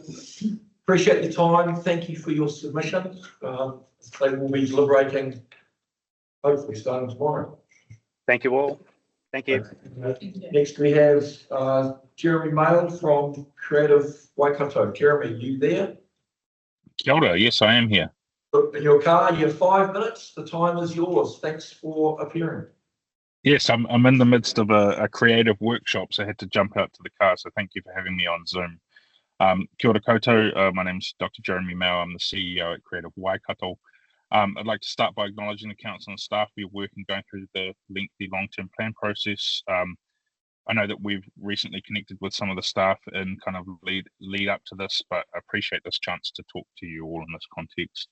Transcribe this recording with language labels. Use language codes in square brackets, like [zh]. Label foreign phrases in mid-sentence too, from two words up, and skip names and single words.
[en] Appreciate your time. Thank you for your submission. They will be deliberating, hopefully starting tomorrow. Thank you all. Thank you. Next we have Jeremy Mail from Creative Waikato. Jeremy, are you there? [mi] Kia ora, [en] yes, I am here. In your car, you have 5 minutes. The time is yours. Thanks for appearing. Yes, I'm in the midst of a creative workshop, so I had to jump out to the car, so thank you for having me on Zoom. [mi] Kia ora koutou, [en] my name's Dr. Jeremy Mail. I'm the CEO at Creative Waikato. I'd like to start by acknowledging the council and staff for your work in going through the lengthy long-term plan process. I know that we've recently connected with some of the staff in kind of lead up to this, but I appreciate this chance to talk to you all in this context.